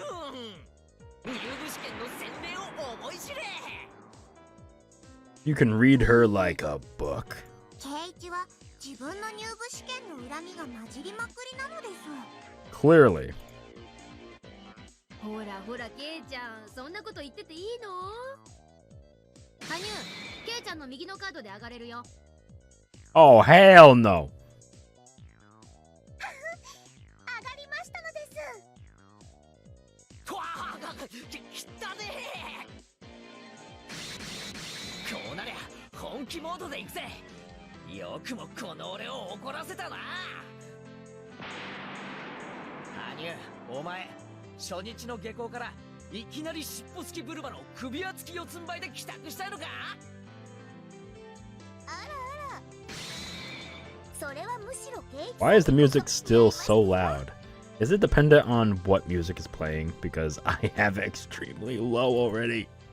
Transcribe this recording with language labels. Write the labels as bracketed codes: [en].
[ja] 入部試験の洗礼を思い知れ。 [en] You can read her like a book. [ja] ケイイチは自分の入部試験の恨みが混じりまくりなのです。 [en] Clearly. [ja] ほらほら、ケイちゃん、そんなこと言ってていいの？羽生、ケイちゃんの右のカードで上がれるよ。 [en] Oh, hell no. [ja] 上がりましたのです。わあ、きったね。こうなりゃ本気モードで行くぜ。よくもこの俺を怒らせたな。羽生、お前初日の下校からいきなり尻尾付きブルマの首輪付き四つん這いで帰宅したのか？あらあら。それはむしろケイイチ。 [en] Why is the music still so loud? Is it dependent on what music is playing? Because I have it extremely low already.